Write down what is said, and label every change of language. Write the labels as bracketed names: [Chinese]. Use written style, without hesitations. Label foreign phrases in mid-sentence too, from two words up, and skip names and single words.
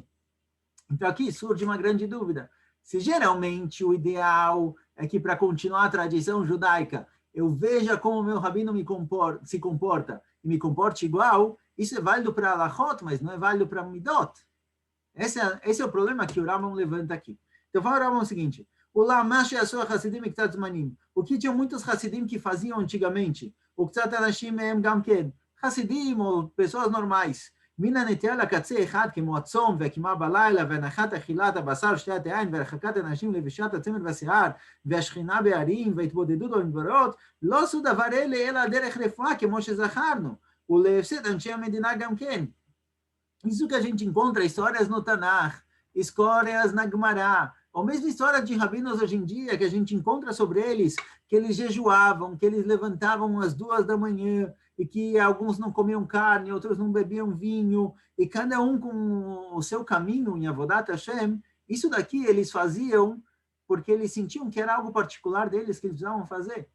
[Portuguese] Então aqui surge uma grande dúvida. Se geralmente o ideal é que para continuar a tradição judaica, eu veja como o meu rabino se comporta e me comporte igual, isso é válido para Alachot, mas não é válido para Midot. Esse é o problema que o Rambam levanta aqui. Então fala o Rambam o seguinte, o que tinham muitos Hassidim que faziam antigamente? [Hebrew] וקצת אנשים מהם גם כן. [Portuguese] Hassidim, ou pessoas normais. [Hebrew] מן הנטייה לקצה אחד כמו הצום והקימה בלילה והנחת אכילת הבשר שתיית היין והרחקת אנשים לבישת הצמר והשיער והשכינה בערים והתבודדות במדברות לא עשו דבר אלה אלא דרך רפואה כמו שזכרנו ולהפסד אנשי המדינה גם כן. [Portuguese] Isso que a gente encontra histórias no Tanakh, histórias na Gemara, ou mesmo história de rabinos hoje em dia, que a gente encontra sobre eles, que eles jejuavam, que eles levantavam às 2 da manhã, e que alguns não comiam carne, outros não bebiam vinho, e cada um com o seu caminho em [Hebrew] עבודת השם, [Portuguese] isso daqui eles faziam porque eles sentiam que era algo particular deles que eles precisavam fazer.